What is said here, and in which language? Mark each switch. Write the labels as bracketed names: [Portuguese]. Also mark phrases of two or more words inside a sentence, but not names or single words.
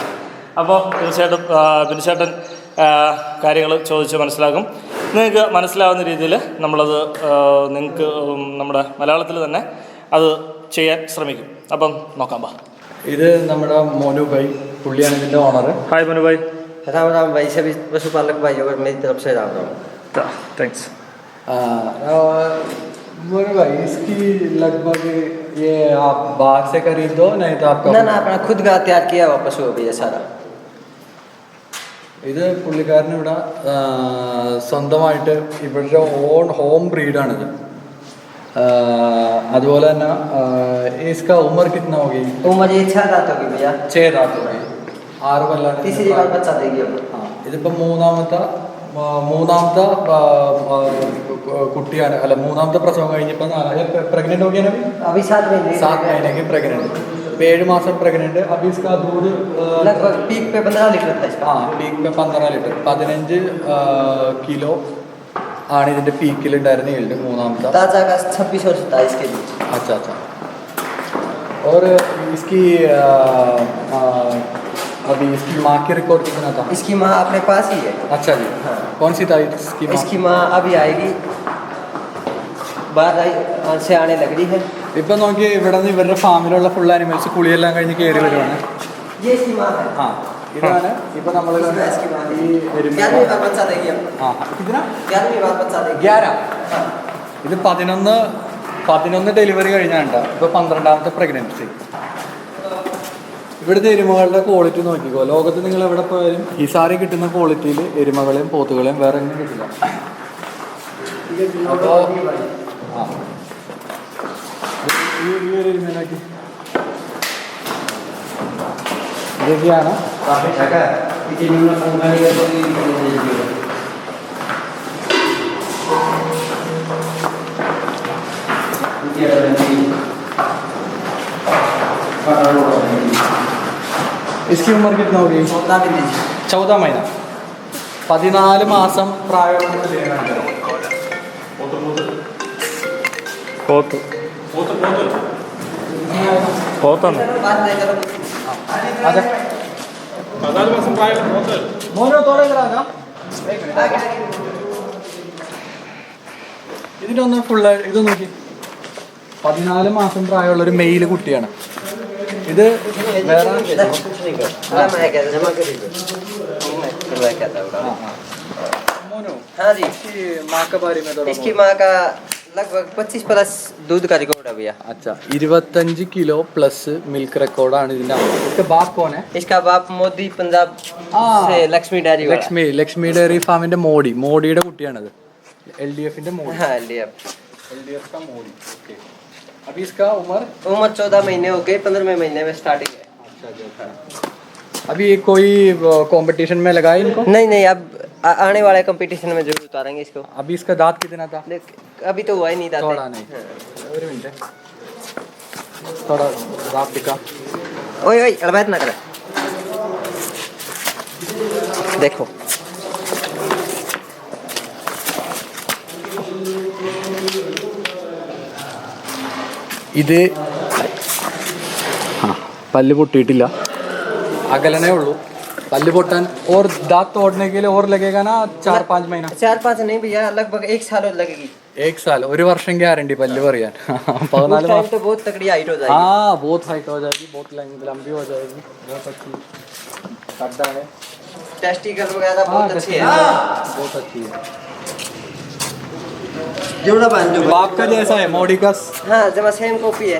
[Malayalam] അപ്പോൾ തീർച്ചയായിട്ടും ബിനുചേട്ടൻ കാര്യങ്ങൾ ചോദിച്ച് മനസ്സിലാക്കും. നിങ്ങൾക്ക് മനസ്സിലാവുന്ന രീതിയിൽ നമ്മളത് നിങ്ങൾക്ക് നമ്മുടെ മലയാളത്തിൽ തന്നെ അത് ചെയ്യാൻ ശ്രമിക്കും. അപ്പം നോക്കാം. ബാ, ഇത് നമ്മുടെ മോനു ഭായ്, പുള്ളിയാണ് ഇതിൻ്റെ ഓണർ. ഹായ് മനു ഭായ്. [Hindi] राम राम भाई, सभी पशुपालक भाइयों को मेरी तरफ से राम राम। [Malayalam] താങ്ക്സ്. [Hindi] मोनू भाई, इसकी लगभग ये आप बाहर से खरीद दो, नहीं तो आपका ना अपना खुद का तैयार किया हुआ पशु है भैया सारा. [Malayalam] ഇത് പുള്ളിക്കാരന് ഇവിടെ സ്വന്തമായിട്ട് ഇവരുടെ [English] own home [Malayalam] ബ്രീഡാണിത്. അതുപോലെ തന്നെ [Hindi] इसका उम्र कितना हो गई? उम्र ये 6 दांत होगी भैया. 6 दांत हो गई. 6 കൊല്ലം. तीसरी बार बच्चा देगी अब. [Malayalam] ഇതിപ്പോൾ മൂന്നാമത്തെ കുട്ടിയാണ്. അല്ല, മൂന്നാമത്തെ പ്രസവം കഴിഞ്ഞപ്പോൾ [Hindi] प्रेग्नेंट हो गया ना अभी 7 महीने. 7 महीने की प्रेग्नेंट. 7 माസം प्रेग्नेंट. अभी इसका दूध लगभग पीक पे 15 लीटर था इसका. हाँ, पीक पे 15 लीटर. 15 किलो [Malayalam] ആണ് ഇതിൻ്റെ പീക്കിലുണ്ടായിരുന്ന ഈൽഡ് മൂന്നാമത്തെ. [Hindi] ताजा का 26 वर्ष था इसके लिए. अच्छा अच्छा. और इसकी अभी इसकी माँ की रिकॉर्ड कितना था? इसकी माँ अपने पास ही है. अच्छा जी. हाँ. कौन सी था इसकी माँ? इसकी माँ अभी आएगी, बाहर से आने लग रही है. [Malayalam] ഇപ്പം നോക്കി ഇവിടെ നിന്ന് ഇവരുടെ ഫാമിലുള്ള [English] full animals [Malayalam] കുളിയെല്ലാം കഴിഞ്ഞ് കയറി വരുവാണ്. [Hindi] ये इसकी माँ है. [Malayalam] ആ, ഇതാണ് ഇപ്പം നമ്മൾ [Hindi] इसकी माँ [Malayalam] ഈ [Hindi] 11वीं बार बच्चा देगी अब. [Malayalam] ആ ഇതിനാ [Hindi] 11वीं बार बच्चा देगी. 11. हाँ. [Malayalam] ഇത് 11 ഡെലിവറി കഴിഞ്ഞാണ്ട. ഇപ്പോൾ 12ാമത്തെ പ്രഗ്നൻസി. ഇവിടുത്തെ എരുമകളുടെ ക്വാളിറ്റി നോക്കിക്കോ. ലോകത്ത് നിങ്ങൾ എവിടെ പോയാലും ഹിസാറി കിട്ടുന്ന ക്വാളിറ്റിയിൽ എരുമകളെയും പോത്തുകളെയും വേറെ ഒന്നും കിട്ടില്ല. അപ്പോൾ ആ ഈ ഒരു എരുമേനാക്കി ഇതൊക്കെയാണ്. [Hindi] इसकी उम्र कितना हो गई? 14 महीना. [Malayalam] 14 മാസം പ്രായമുള്ള പോത്താണ്. അതെ. മോനോ തോടെങ്കിലാകാം. ഇതിൻ്റെ ഒന്ന് ഫുള്ള് ഇത് നോക്കി. 14 മാസം പ്രായമുള്ളൊരു മെയിൽ കുട്ടിയാണ് ഇത്. വേറെ मोनू. [Hindi] हाँ जी. माँ का बारे में थोड़ा इसकी माँ का लगभग 25 प्लस दूध का रिकॉर्ड है भैया. [Malayalam] अच्छा, 25 കിലോ [English] plus milk [Malayalam] റെക്കോർഡാണ് ഇതിൻ്റെ അമ്മ. [Hindi] इसका बाप कौन है? इसका बाप मोदी पंजाब से लक्ष्मी डेयरी वाला. [Malayalam] ലക്ഷ്മി ഡയറി ഫാമിന്റെ മോഡിയുടെ കുട്ടിയാണത്. LDFന്റെ മോഡി. [Hindi] हाँ LDF. LDF का मोडी. ओके. अभी इसका उम्र 14 महीने हो गए. 15वें महीने में स्टार्टिंग है. अच्छा जी. अभी कोई कंपटीशन में लगाए इनको? नहीं अब आने वाले कंपटीशन में जरूर उतारेंगे इसको. अभी इसका दांत कितना था? अभी तो हुआ ही नहीं दांत. थोड़ा नहीं. एक मिनट थोड़ा दांत दिखा. ओए अड़बात ना करे. देखो [Malayalam] ഇത് പല്ല് പൊട്ടിയിട്ടില്ല, അകലനേ ഉള്ളൂ. [Hindi] पल्ली बोटन और दांत तोड़ने के लिए और लगेगा ना 4-5 महीना? 4-5 नहीं भैया, लगभग 1 साल और लगेगी. 1 साल. [Malayalam] ഒരു വർഷം ഗ്യാരണ്ടി പല്ല് പറയാൻ. 14 [Hindi] मास तो बहुत तगड़ी हाइट हो जाएगी. हाँ, बहुत हाइट हो जाएगी, बहुत लंबी हो जाएगी. बहुत अच्छी गड्ढा है. टेस्टिकल वगैरह बहुत अच्छी है. बहुत अच्छी है. जोड़ा बांध दो. बाप का जैसा है मोडी का. हाँ जमा [English] same copy [Hindi] है.